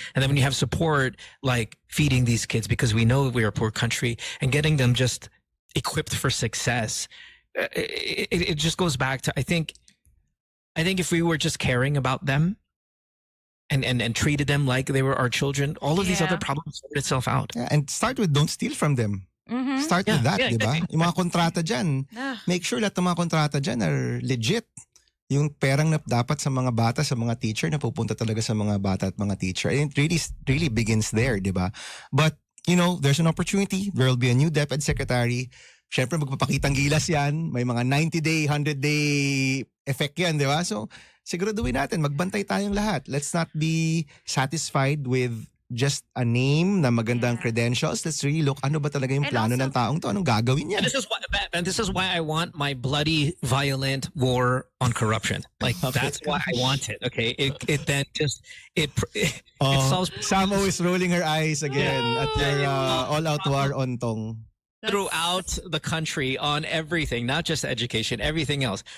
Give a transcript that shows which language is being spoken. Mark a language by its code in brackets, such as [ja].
[en] And then when you have support like feeding these kids, because we know we're a poor country, and getting them just equipped for success, it just goes back to I think if we were just caring about them and treated them like they were our children, all of these other problems sort itself out. Yeah, and start with don't steal from them. Start with that, di ba? [tl] Yung mga kontrata dyan, [en] make sure [tl] lahat ng mga kontrata dyan [en] are legit. [tl] Yung perang na dapat sa mga bata, sa mga teacher, na pupunta talaga sa mga bata at mga teacher. [en] And it really begins there, di ba? But, there's an opportunity. There will be a new DepEd secretary. [tl] Siyempre, magpapakitang gilas yan. May mga 90-day, 100-day effect yan, di ba? So, siguraduhin natin, magbantay tayong lahat. [en] Let's not be satisfied with just a name [tl] na magandang [en] credentials. Let's really look, [tl] ano ba talaga yung plano ng taong to? Anong gagawin niya? [en] And this is why I want my bloody, violent war on corruption. Like, that's why I want it, okay? It then just, it solves... Samo is rolling her eyes again at your all-out war on Tong. Throughout the country on everything, not just education, everything else.